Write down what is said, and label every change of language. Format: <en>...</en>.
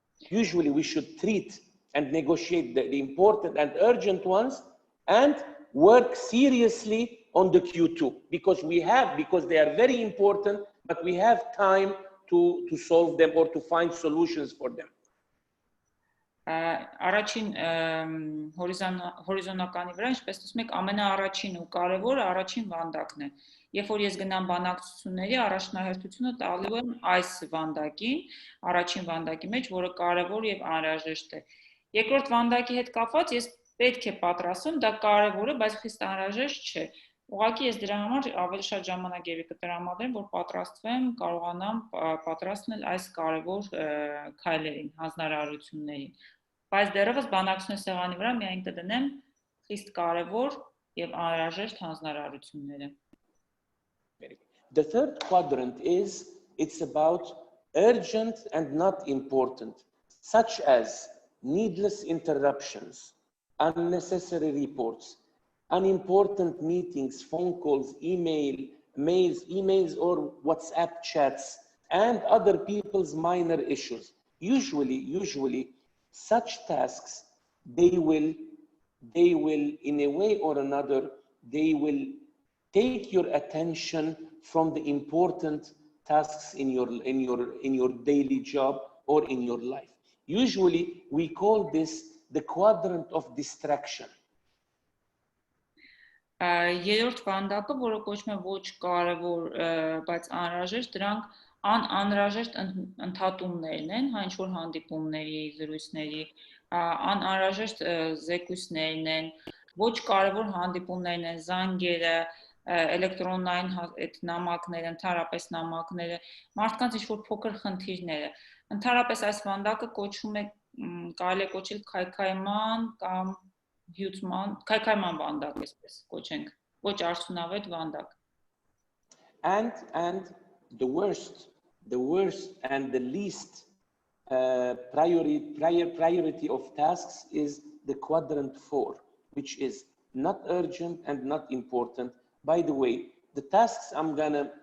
<en>Usually we should treat and negotiate the important and urgent ones and work seriously on the Q2 because they are very important, but we have time to solve them or to find solutions for them.</en> <hy>Առաջին հորիզոնականի վրա, ինչպես ասում եք, ամենաառաջին ու կարևորը առաջին վանդակն է։ Երբ որ ես գնամ բանակցությունների, առաջնահերթությունը տալու եմ այս վանդակին, առաջին վանդակի մեջ, որը կարևոր եւ անհրաժեշտ է։ Երկրորդ վանդակի հետ կապված ես պետք է պատրաստեմ, դա կարևոր է, բայց խիստ անհրաժեշտ չէ։ Ուղղակի ես դրա համար ավելի շատ ժամանակ եւի կտրամադրեմ, որ պատրաստվեմ, կարողանամ պատրաստել այս կարևոր քայլերին, հանձնարարություններին։ Բայց դեռևս բանակցությունների սեղանի վրա միայն կդնեմ խիստ կարևոր եւ անհրաժեշտ հանձնարարությունները։</hy> <en>The third quadrant it's about urgent and not important, such as needless interruptions, unnecessary reports, unimportant meetings, phone calls, emails or WhatsApp chats, and other people's minor issues. Usually such tasks, they will in a way or another, they will take your attention from the important tasks in your daily job or in your life. Usually we call this the quadrant of distraction.</en> <hy>Երրորդ վանդակը, որը կոչվում է ոչ կարևոր, բայց անհրաժեշտ, դրանք անհրաժեշտ ընդհատումներն են, հա ինչ-որ հանդիպումների, զրույցների, անհրաժեշտ զեկույցներն են, ոչ կարևոր հանդիպումներն են, զանգերը, էլեկտրոնային այդ նամակները, ընդհանրապես նամակները, մարդկանց ինչ-որ փոքր խնդիրները։ Ընդհանրապես այս վանդակը կոչվում է, կարելի է կոչել քայքայման կամ քայքայման վանդակ, այսպես կոչենք, ոչ արդյունավետ վանդակ։</hy> <en>And the worst and the least priority of tasks is the quadrant 4, which is not urgent and not important. By the way, the tasks I'm gonna</en>